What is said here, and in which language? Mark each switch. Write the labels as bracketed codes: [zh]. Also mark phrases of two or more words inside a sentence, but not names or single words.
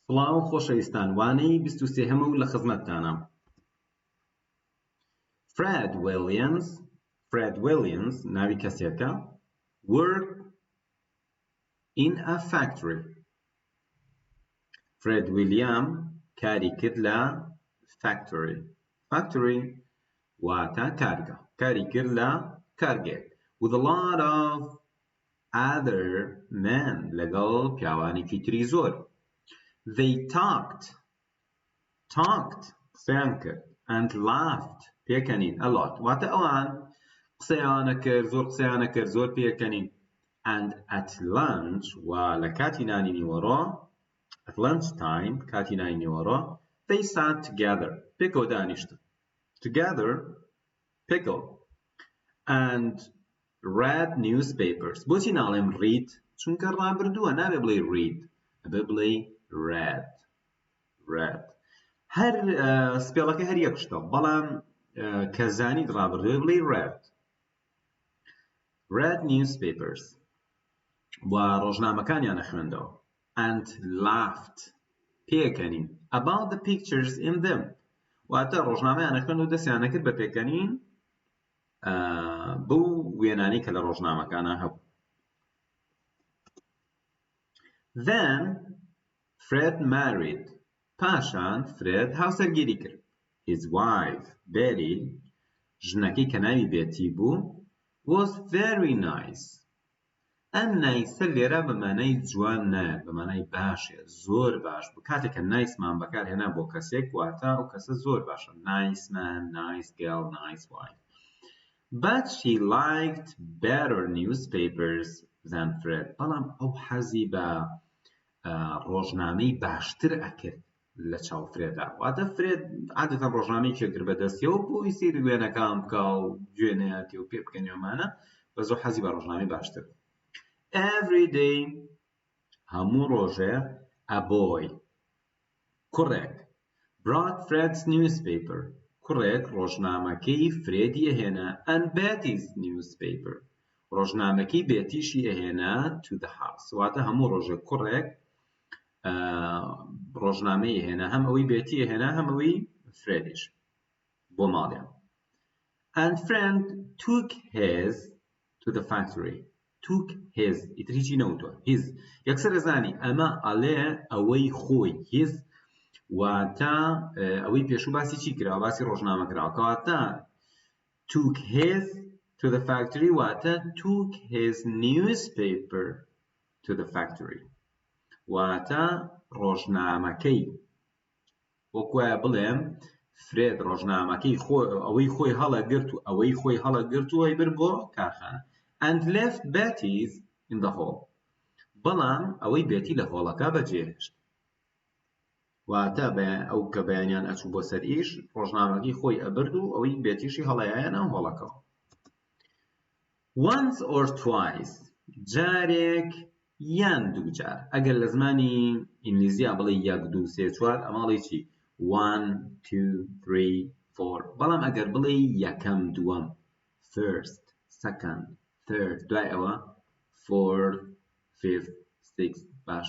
[ckb] سڵاو خۆشەویستان، وانەی 23ەمە و لە خزمەتتانە. Fred Williams ناوی کەسێکە. [en] work in a factory. [ckb] Fred William کاری کرد لە factory واتە کارگە، کاری کرد لە کارگێک [en] with a lot of other men [ckb] لەگەڵ پیاوانێکی تری زۆر. [en] They talked [ckb] قسەیان کرد [en] and laughed [ckb] پێکەنین [en] a lot [ckb] واتە ئەوان قسەیانە کرد، زۆر قسەیانە کرد، زۆر پێکەنین. [en] and at lunch [ckb] و لە کاتی نانی نیوەڕۆ [en] at lunch time [ckb] کاتی نانی نیوەڕۆ [en] they sat together [ckb] پێکەوە دانیشتن [en] together pickle and read newspapers. [ckb] بۆچی ناڵێم read؟ چونکە ڕابردووە، نابێ بڵێ read، ئەبێ بڵێ read. هەر سپێڵەکە هەر یەک شتە، بەڵام کە زانیت ڕابردووە بڵێ [en] read newspapers [ckb] و ڕۆژنامەکانیانە خوێندەوە. [en] and laughed [ckb] پێکەنین [en] about the pictures in them [ckb] واتە ڕۆژنامەیانە خوێند و دەستیانە کرد بە پێکەنین بەو وێنانەی کە لە ڕۆژنامەکانە هەبوو. [en] Then Fred married. [ckb] پاشان فرێد هاوسەرگیری کرد. [en] His wife Betty [ckb] ژنەکەی کە ناوی بێتی بوو [en] was very nice. [ckb] ئەم نایسە لێرە بەمانای جوان نایە، بەمانای باشە، زۆر باش بوو. کاتێک کە نایسمان بەکارهێنا بۆ کەسێک واتە ئەو کەسە زۆر باشە. [en] Nice man, nice girl, nice wife. But she liked better newspapers than Fred. [ckb] بەڵام ئەو حەزی بە ڕۆژنامەی باشتر ئەکرد لە چاو فرێدا. واتە فرێد عادەتەن ڕۆژنامەی کرد بەدەستیەوە بۆی سێری وێنەکان بکە و گوێنەیەتی و پێ بکەنیوەمانە، بە زۆر حەزی بە ڕۆژنامەی باشتر. [en] Every day [ckb] هەموو ڕۆژێ [en] a boy [ckb] کوڕێک [en] brought Fred's newspaper [ckb] کوڕێک ڕۆژنامەکەی فرێدی ئەهێنا [en] and Betty's newspaper [ckb] ڕۆژنامەکەی بێتیشی ئەهێنا [en] to the house [ckb] واتە هەموو ڕۆژێ کوڕێک ڕۆژنامەی ئەهێنا، هەم ئەوەی بێتی ئەهێنا هەم ئەوەی فرێدیش بۆ ماڵیان. [en] and Fred took his to the factory. took his [ckb] ئیتر هیچی نەوتوە his یەکسەر ئەزانی ئەمە ئەڵێ ئەوەی خۆی his واتە ئەوەی پێشوو باسی چی کراوە، باسی ڕۆژنامە کراوە، کەواتە [en] took his to the factory [ckb] واتە [en] took his newspaper to the factory [ckb] واتە ڕۆژنامەکەی وەکوایە بڵێم فرێد ڕۆژنامەکەی ئەوەی خۆی هەڵەگرت و ئەوەی خۆی هەڵەگرت و ئەی بر بۆ کارخانە. [en] and left Betty's in the hall. [ckb] بەڵام ئەوەی بێتی لە هۆڵەکە بەجێهێشت واتە ئەو کە بەیانیان ئەچوو بۆ سەر ئیش ڕۆژنامەکەی خۆی ئەبرد و ئەوەی بێتیشی هەڵەیایە ناو هۆڵەکەەوە. [en] once or twice [ckb] جارێک یان دوو جار. ئەگەر لە زمانی ئینگلیزیە بڵێ 1 2 3 4 ئەماڵی چی 1 2 3 4 بەڵام ئەگەر بڵێ یەکەم دووەم [en] first second third [ckb] دوای ئەوە [en] fourth fifth sixth [ckb] باشە.